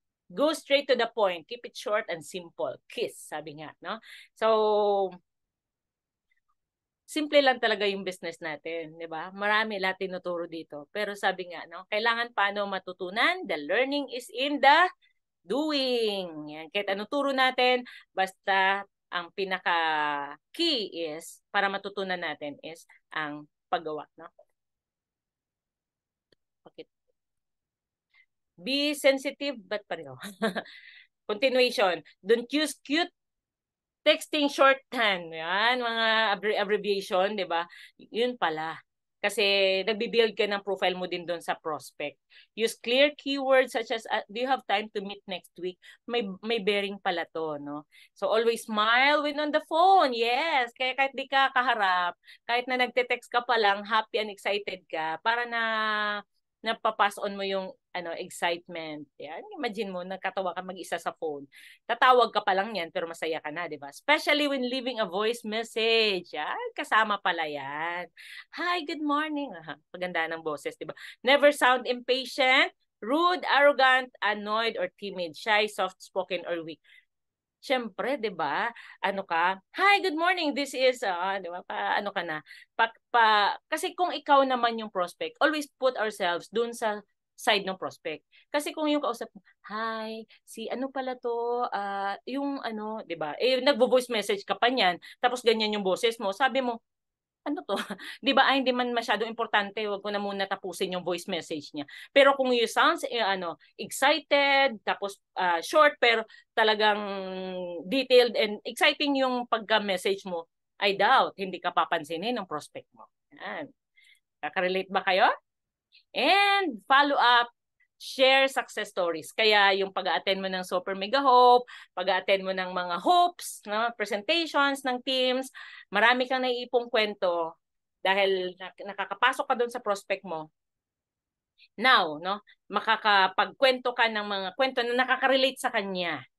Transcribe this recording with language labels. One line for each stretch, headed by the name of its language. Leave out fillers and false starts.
English: Go straight to the point. Keep it short and simple.
Filipino: Kiss, sabi nga. No? So, simple lang talaga yung business natin. Diba? Marami lahat tinuturo dito. Pero sabi nga, no? Kailangan paano matutunan?
English: The learning is in the doing.
Filipino: Yan. Kahit ano turo natin, basta ang pinaka-key is, para matutunan natin is ang paggawa. No?
English: Okay. Be sensitive, but pareho. Continuation. Don't use cute texting shorthand.
Filipino: Yan, mga abbreviation, di ba? Yun pala. Kasi nagbibuild ka ng profile mo din doon sa prospect.
English: Use clear keywords such as, do you have time to meet next week?
Filipino: May bearing pala to, no? So always smile when on the phone. Yes. Kaya kahit di ka kaharap, kahit na nagte-text ka pa lang,
English: happy and excited
Filipino: ka, para na napapass on mo yung excitement. Yan. Imagine mo, nagkatawa ka mag-isa sa phone. Tatawag ka pa lang yan, pero masaya ka na, di ba?
English: Especially when leaving a voice message.
Filipino: Yan. Kasama pala yan.
English: Hi, good morning.
Filipino: Paganda ng boses, di ba?
English: Never sound impatient, rude, arrogant, annoyed, or timid, shy, soft-spoken, or weak.
Filipino: Siyempre, 'di ba? Ano ka?
English: Hi, good morning. This is
Filipino: 'di ba? Ano ka na? Kasi kung ikaw naman yung prospect,
English: always put ourselves
Filipino: dun sa side ng prospect. Kasi kung yung kausap mo, hi, si ano pala to, yung 'di ba? Nagvo-voice message ka pa niyan, tapos ganyan yung boses mo. Sabi mo, ano to? 'Di ba? Hindi man masyadong importante, wag ko na muna tapusin yung voice message niya. Pero kung
English: you sounds excited,
Filipino: tapos short pero talagang detailed and exciting yung pagka-message mo,
English: I doubt
Filipino: hindi ka papansinin ng prospect mo. Yan. Kaka-relate ba kayo?
English: And follow up, share success stories.
Filipino: Kaya yung pag-attend mo ng Super Mega Hope, pag-attend mo ng mga hopes, no, presentations ng teams, marami kang naiipong kwento dahil nakakapasok ka doon sa prospect mo. Now, no, makakapagkwento ka ng mga kwento na nakaka-relate sa kanya.